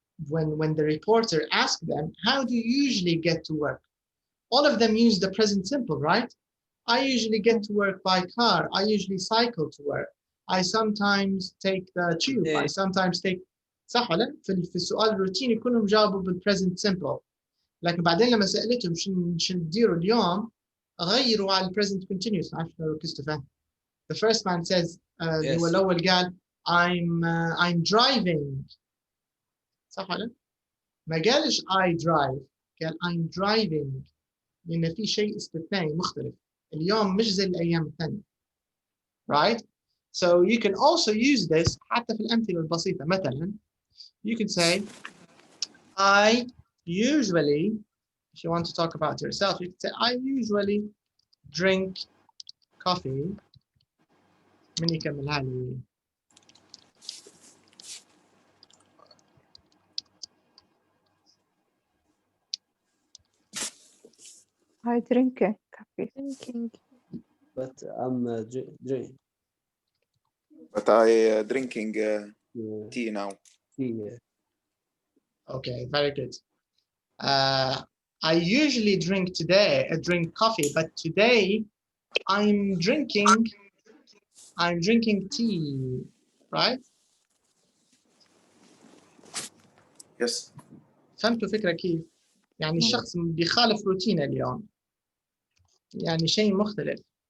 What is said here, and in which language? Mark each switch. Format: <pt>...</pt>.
<en>when the reporter asked them, how do you usually get to work? All of them use the present simple, right? I usually get to work by car. I usually cycle to work. I sometimes take the tube. I sometimes take.</en> <ar>صح ولا؟ في السؤال الروتيني كلهم جاوبوا بالpresent simple. لكن بعدين لما سألتهم شو نديروا اليوم، غيروا على present continuous. عارف لو ركزتوا فيه.</ar> <en>The first man says</en> <ar>اللي هو الأول قال</ar> <en>I'm driving.</en> <ar>صح ولا؟ ما قالش</ar> <en>I drive،</en> <ar>قال</ar> <en>I'm driving،</en> <ar>لأن في شيء استثنائي مختلف. اليوم مش زي الأيام الثانية.</ar> <en>Right? So you can also use this</en> <ar>حتى في الأمثلة البسيطة. مثلا</ar> <en>you can say I usually, if you want to talk about yourself, you can say I usually drink coffee.</en> <ar>من يكملها لي؟</ar> <en>I drink coffee. But I'm drinking. But I drinking tea now. Yeah. Okay, very good. I usually drink coffee, but today I'm drinking tea, right? Yes.</en> <ar>فهمتوا فكرة كيف؟ يعني الشخص بيخالف روتينه اليوم، يعني شيء مختلف.</ar>